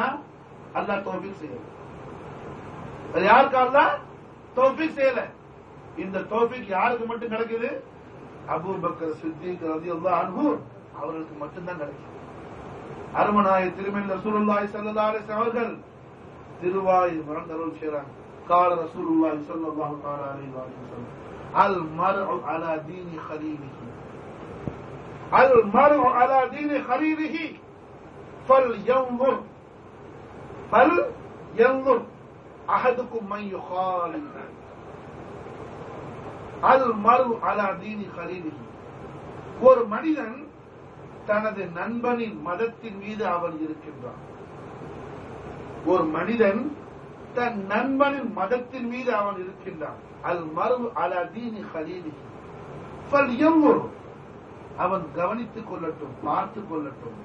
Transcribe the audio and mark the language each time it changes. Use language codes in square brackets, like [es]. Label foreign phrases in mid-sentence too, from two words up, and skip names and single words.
[ta] அல்லாஹ் தௌஃபீக் செய்யல. வேற யாருக்கு அல்லாஹ் தௌஃபீக் செய்யல. இந்த தௌஃபீக் யாருக்கு மட்டும் கிடைக்குது? அபூபக்கர் சித்திக் [ar] رضي الله عنه [ta] அவர்களுக்கு மட்டும்தான் கிடைக்கும். அருமநாய திருமணி [ar] رسول الله صلى الله عليه وسلم [ta] அவர்கள் திருவாய் மறந்தருள் செய்றாங்க. [ar] قال رسول الله صلى الله عليه وسلم المرء على دين خليله المرء على دين خليله فلينظر احدكم من يخالف المرء على دين خليله. [ta] ஒரு மனிதன் தனது நண்பனின் மதத்தின் மீது அவன் இருக்கின்றான். ஒரு மனிதன் தன் நண்பனின் மதத்தின் மீது அவன் இருக்கின்றான். [ar] المرء على دين خليله فلينظر, [ta] அவன் கவனித்துக் கொள்ளட்டும், பார்த்துக் கொள்ளட்டும்.